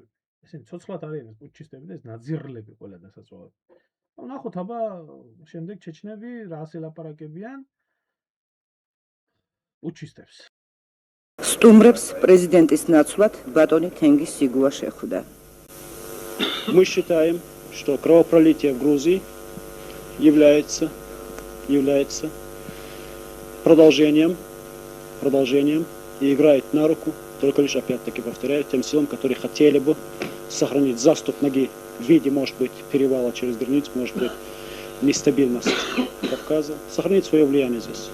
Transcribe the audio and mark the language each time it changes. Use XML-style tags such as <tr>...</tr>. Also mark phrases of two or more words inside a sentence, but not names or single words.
<ka>ესენი ცოცხლად არიან ეს პუჩისტები და ეს ნაძირლები ყველა დასაწვავები. ნახოთ აბა შემდეგ ჩეჩნები რას ელაპარაკებიან პუჩისტებს. სტუმრებს პრეზიდენტის ნაცვლად ბატონი თენგის სიგუა შეხვდა.</ka> <ru>Мы считаем, что кровопролитие в Грузии является продолжением и играет на руку, только лишь, опять-таки повторяю, тем силам, которые хотели бы сохранить заступ ноги в виде, может быть, перевала через границу, может быть, нестабильность Кавказа, сохранить свое влияние здесь.</ru>